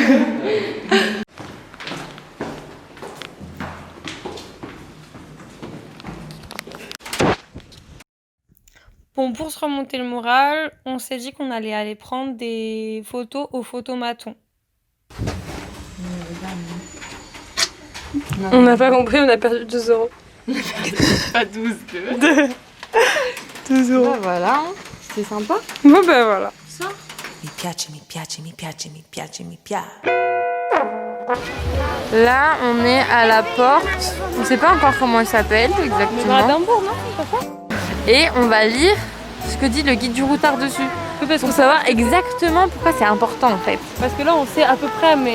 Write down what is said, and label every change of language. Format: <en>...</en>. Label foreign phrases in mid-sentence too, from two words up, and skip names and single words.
<fr>Bon, pour se remonter le moral, on s'est dit qu'on allait aller prendre des photos au photomaton. On n'a pas compris, on a perdu 2 euros. Pas 12, 2. 2 euros. Bah voilà, c'était sympa. Bon bah voilà.</fr> <it>Mi piace, mi piace, mi piace, mi piace, mi piace.</it> <fr>Là, on est à la porte. On sait pas encore comment elle s'appelle exactement. Et on va lire ce que dit le guide du routard dessus. Pour savoir exactement pourquoi c'est important en fait. Parce que là on sait à peu près mais...</fr>